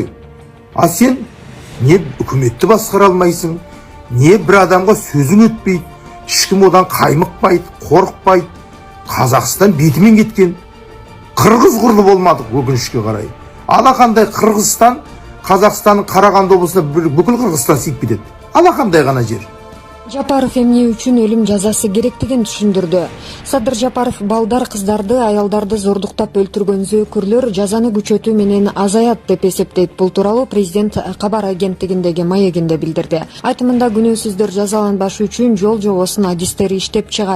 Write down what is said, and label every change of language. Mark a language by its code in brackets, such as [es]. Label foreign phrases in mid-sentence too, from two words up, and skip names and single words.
[kk] А сен не үкіметті басқара алмайсың, не бір адамға сөзің өтпейді, ешкім одан қаймықпайды, қорықпайды. Қазақстан бетімен кеткен. Қырғыз құрлы болмадық өкінішке қарай. Алақандай Қырғызстан, Қазақстанның Қарағанды облысына бүкіл Қырғызстан сиып кетеді. Алақандай ғана жер. [ky] Жапаров эмне үчүн өлүм жазасы керектигин түшүндүрдү. Садыр Жапаров балдар, кыздарды, аялдарды зордуктап өлтүргөн зөөкүрлөр жазаны күчөтүү менен азаят деп эсептейт. Бул тууралуу президент кабар агенттигиндеги маегинде билдирди. Айтымында күнөөсүздөр жазаланбашы үчүн жол жобосун адистери иштеп чыгат.